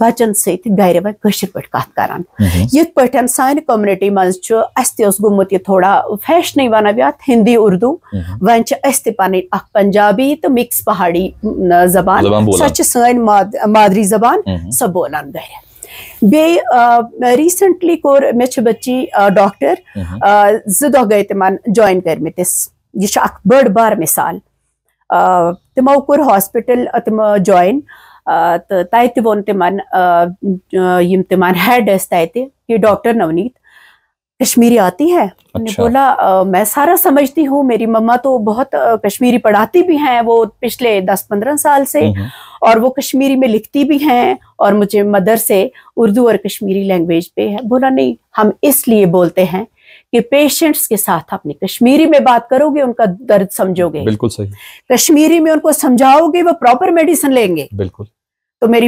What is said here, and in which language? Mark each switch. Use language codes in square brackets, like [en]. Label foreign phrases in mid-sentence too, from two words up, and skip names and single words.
[ks] بچن سۭتۍ گرِ وۄنۍ کٲشِر پٲٹھۍ کتھ کران یِتھ پٲٹھۍ سانہِ کومنٹی منٛز چھُ اسہِ تہِ اوس گوٚمُت یہِ تھوڑا فیشنٕے ونو یتھ ہندی اردو وۄنۍ چھِ أسۍ تہِ پنٕنۍ اکھ پنجابی تہٕ مکس پہاڑی زبان سۄ چھِ سٲنۍ مادری زبان سۄ بولان گرِ بیٚیہِ ریٖسنٹلی کوٚر مےٚ چھِ بچی ڈاکٹر 2 دۄہ گٔے تِمن جوین کٔرمٕتِس یہِ چھِ اکھ بٔڑ بار مثال تِمو کوٚر ہاسپِٹل تِم جوین تہٕ تتہِ ووٚن تِمن یِم تِمن ہیڈ ٲسۍ تتہِ [ur] کہ ڈاکٹر نونیت کشمیری آتی ہے انہوں نے بولا میں سارا سمجھتی ہوں میری مما تو بہت کشمیری پڑھاتی بھی ہیں وہ پچھلے 10-15 سال سے اور وہ کشمیری میں لکھتی بھی ہیں اور مجھے مدر سے اردو اور کشمیری لینگویج پہ ہے بولا نہیں ہم اس لیے بولتے ہیں کہ پیشنٹس کے ساتھ اپنی کشمیری میں بات کرو گے ان کا درد سمجھو گے بالکل صحیح کشمیری میں ان کو سمجھاؤ گے وہ پراپر میڈیسن لیں گے بالکل تو میری